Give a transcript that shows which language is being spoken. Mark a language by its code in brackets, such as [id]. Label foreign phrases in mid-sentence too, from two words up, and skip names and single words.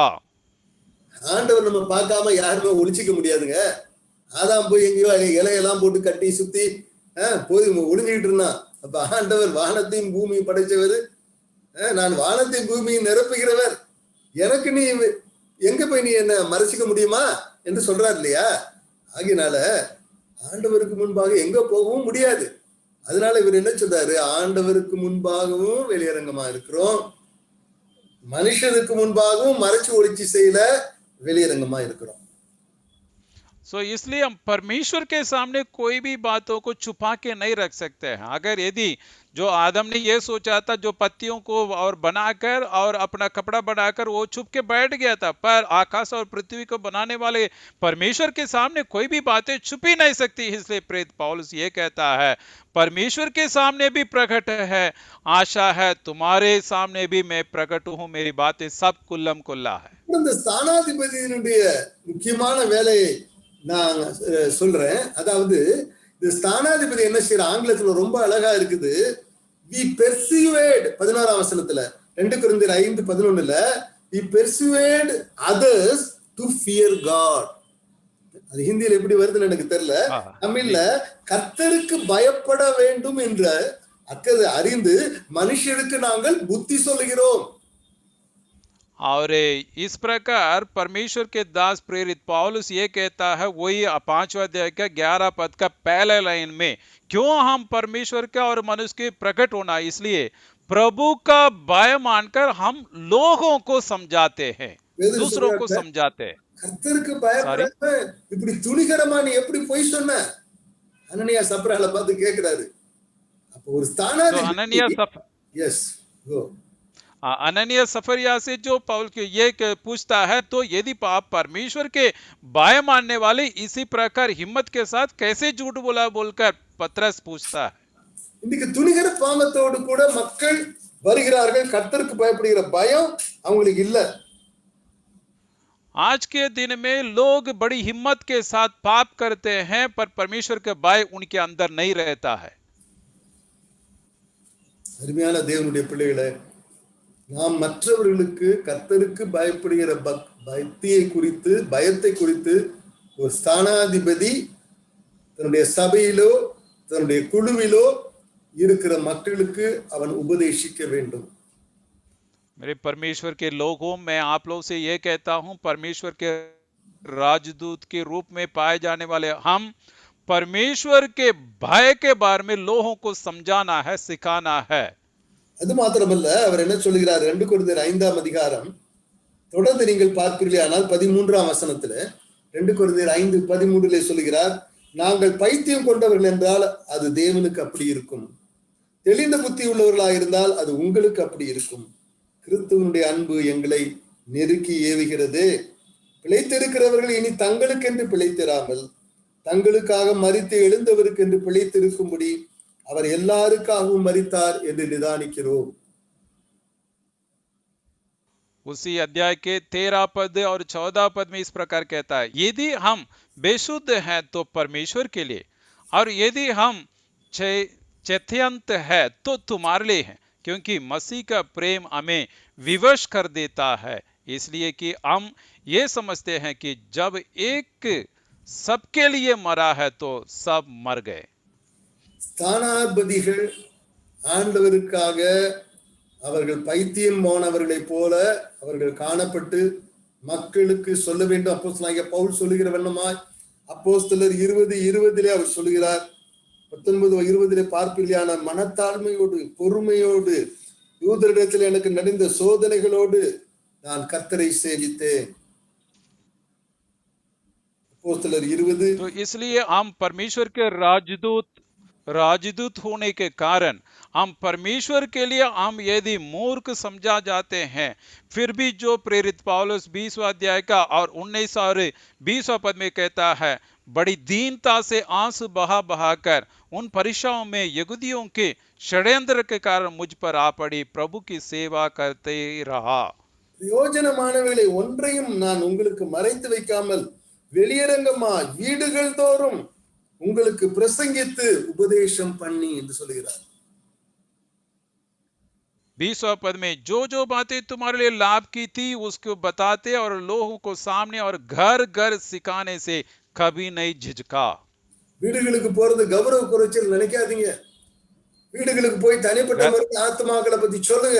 [ta] ஆண்டவர் நம்ம பார்க்காம யாருமே ஒளிச்சிக்க முடியாதுங்க. ஆதாம் போய் எங்கேயோ இலையெல்லாம் போட்டு கட்டி சுத்தி போய் ஒளிஞ்சுக்கிட்டு இருந்தான். அப்ப ஆண்டவர் வானத்தையும் பூமியும் படைச்சவர், நான் வானத்தையும் பூமியும் நிரப்புகிறவர், எனக்கு நீ எங்க போய் நீ என்ன மறைச்சிக்க முடியுமா என்று சொல்றார் இல்லையா? ஆகினால ஆண்டவருக்கு முன்பாக எங்க போகவும் முடியாது. அதனால இவர் என்ன சொல்றாரு? ஆண்டவருக்கு முன்பாகவும் வெளியரங்கமா இருக்கிறோம், மனுஷனுக்கு முன்பாகவும் மறைச்சு ஒளிச்சு செய்யல வெளியரங்கமா இருக்கிறோம். [hi] सो इसलिए हम परमेश्वर के सामने कोई भी बातों को छुपा के नहीं रख सकते हैं. अगर यदि जो आदम ने ये सोचा था, जो पत्तियों को और बनाकर और अपना कपड़ा बनाकर वो छुप के बैठ गया था, पर आकाश और पृथ्वी को बनाने वाले परमेश्वर के सामने कोई भी बातें छुप ही नहीं सकती. इसलिए प्रेरित पौलुस ये कहता है, परमेश्वर के सामने भी प्रकट है, आशा है तुम्हारे सामने भी मैं प्रकट हूं, मेरी बातें सब कुल्लम कुल्ला है. [ta] இந்த ஸ்தானாதிபதியினுடைய முக்கியமான வேலையை நான் சொல்றேன். அதாவது இந்த ஸ்தானாதிபதி என்ன செய்யற, ஆங்கிலத்துல ரொம்ப அழகா இருக்குது. [en] we persuade [ta] 16ஆம் வசனத்துல 2 கொரிந்தியர் 5:11 [en] we persuade others to fear God. [ta] அது ஹிந்தியில எப்படி வருதுன்னு எனக்கு தெரியல. தமிழ்ல கர்த்தருக்கு பயப்பட வேண்டும் என்ற அக்கறை அறிந்து மனுஷருக்கு நாங்கள் புத்தி சொல்லுகிறோம். [hi] और इस प्रकार परमेश्वर के दास प्रेरित पौलुस ये कहता है, वही 5वां अध्याय का 11 पद का पहले लाइन में, क्यों हम परमेश्वर का और मनुष्य के प्रकट होना, इसलिए प्रभु का भय मानकर हम लोगों को समझाते हैं, दूसरों को समझाते हैं. [ta] கர்த்தருக்கு பயப்படாம இப்படி துணிகரமா நீ எப்படி போய் சொன்ன? அனனியா சப்ரால பார்த்து கேக்குறாரு. அப்ப ஒரு ஸ்தானாதிபதி எஸ் கோ [hi] अननिया सफरिया से जो पौल के ये पूछता है, तो यदि आप परमेश्वर के भय मानने वाले इसी प्रकार हिम्मत के साथ कैसे झूठ बोला, बोलकर पतरस पूछता है. [ta] இன்னைக்கு துணிகர பாவத்தோடு கூட மக்கள் வருகிறார்கள், கர்த்தருக்கு பயப்படுகிற பயம் அவங்களுக்கு இல்ல. [hi] आज के दिन में लोग बड़ी हिम्मत के साथ पाप करते हैं, पर परमेश्वर के भय उनके अंदर नहीं रहता है. [ta] அருமையான தேவனுடைய பிள்ளைகளே, நாம் மற்றவர்களுக்கு கர்த்தருக்கு பயப்படுகிற பக்தியை குறித்து, பயத்தை குறித்து ஒரு ஸ்தானாதிபதி தன்னுடைய சபையிலோ தன்னுடைய குழுவிலோ இருக்கிற மக்களுக்கு அவன் உபதேசிக்க வேண்டும். [hi] मेरे परमेश्वर के लोगों, मैं आप लोगों से यह कहता हूं, परमेश्वर के राजदूत के रूप में पाए जाने वाले हम परमेश्वर के भय के बारे में लोगों को समझाना है, सिखाना है. [ta] அது மாத்திரமல்ல, அவர் என்ன சொல்கிறார்? 2 கொரிந்தியர் 5ஆம் அதிகாரம் தொடர்ந்து நீங்கள் பார்ப்பீர்களானால் 13ஆம் வசனத்துல 2 கொரிந்தியர் 5:13 சொல்கிறார், நாங்கள் பைத்தியம் கொண்டவர்கள் என்றால் அது தேவனுக்கு அப்படி இருக்கும், தெளிந்த புத்தி உள்ளவர்களாக இருந்தால் அது உங்களுக்கு அப்படி இருக்கும். கிறிஸ்துவனுடைய அன்பு எங்களை நெருக்கி ஏவுகிறது. பிழைத்திருக்கிறவர்கள் இனி தங்களுக்கென்று பிழைத்திராமல் தங்களுக்காக மரித்து எழுந்தவருக்கு என்று பிழைத்திருக்கும்படி அவர் எல்லாருக்காகவும் மரித்தார் என்று நிதானிக்கிறோம். [hi] उसी अध्याय के 13 पद और 14 पद में इस प्रकार कहता है, यदि हम बेशुद्ध हैं तो परमेश्वर के लिए, और यदि हम चैत्यंत है तो तुम्हारे लिए है, क्योंकि मसीह का प्रेम हमें विवश कर देता है, इसलिए कि हम ये समझते हैं कि जब एक सबके लिए मरा है तो सब मर गए. [ta] ஸ்தானாதிபதிகள் ஆண்டவருக்காக அவர்கள் பைத்தியம் போனவர்களைப் போல அவர்கள் காணப்பட்டு மக்களுக்கு சொல்ல வேண்டும். அப்போஸ்தலனாகிய பவுல் சொல்லுகிற வண்ணமாய் அப்போஸ்தலர் 20:20 அவர் சொல்லுகிறார், 19:20 பார்ப்பில்லையான மனத்தாழ்மையோடு பொறுமையோடு யூதரிடத்தில் எனக்கு நடந்த சோதனைகளோடு நான் கர்த்தரை சேவித்தேன். அப்போஸ்தலர் 20. [hi] तो इसलिए हम परमेश्वर के राजदूत होने के कारण हम परमेश्वर के लिए हम यदि मूर्ख समझा जाते हैं, फिर भी जो प्रेरित पौलुस 20वां अध्याय का और 19 और 20वां पद में कहता है, बड़ी दीनता से आंसू बहा बहाकर उन परीक्षाओं में यहूदियों के षड्यंत्र के कारण मुझ पर आ पड़ी, प्रभु की सेवा करते रहा. [ta] பிரயோஜனமானவைகளை ஒன்றையும் நான் உங்களுக்கு மறைத்து வைக்காமல் வெளியரங்கமாய் வீடுகள் தோறும் உங்களுக்கு பிரசங்கித்து உபதேசம் பண்ணி என்று சொல்கிறார். [hi] 20वां पद में जो जो बातें तुम्हारे लिए लाभ की थी उसको बताते और लोगों को सामने और घर घर सिखाने से कभी नहीं झिझका। [ta] வீடுகளுக்கு போறது கௌரவ குறைச்சல் நினைக்காதீங்க. வீடுகளுக்கு போய் தனிப்பட்ட घर முறையில் ஆத்மாக்களை பத்தி சொல்லுங்க.